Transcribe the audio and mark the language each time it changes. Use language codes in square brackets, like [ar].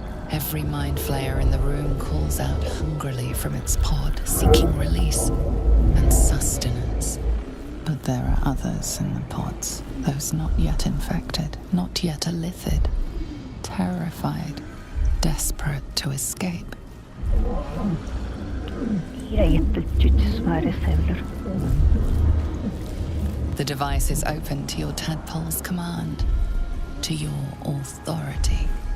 [en] Every mind flayer in the room calls out hungrily from its pod, seeking release and sustenance. But there are others in the pods, those not yet infected, not yet elithid, terrified, desperate to escape. [es] Mira, ahí está el chucho su madre Zevlor. [en] The device is open to your tadpole's command, to your authority.